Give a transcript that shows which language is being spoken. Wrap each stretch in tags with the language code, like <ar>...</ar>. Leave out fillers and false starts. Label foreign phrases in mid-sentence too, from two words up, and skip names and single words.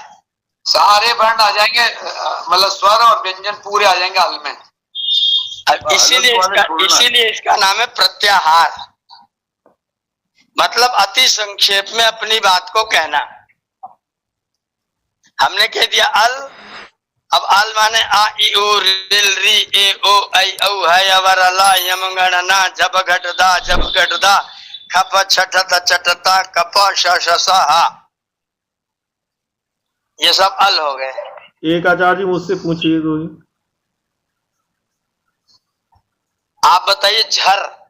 <hi>सारे वर्ण आ जाएंगे, मतलब स्वर और व्यंजन पूरे आ जाएंगे अल में। इसीलिए इसका नाम है प्रत्याहार। मतलब अति संक्षेप में अपनी बात को कहना। हमने कह दिया अल। अब अल माने</hi> <sa>आ ई उ रिल री ए ओ ऐ औ है अवर ला यम गण ना जब घट दा खप छठत चटता कप श श स हा।</sa> <hi>ये सब अल हो गए। एक आचार्य जी मुझसे पूछिए कोई। आप बताइए झर।</hi>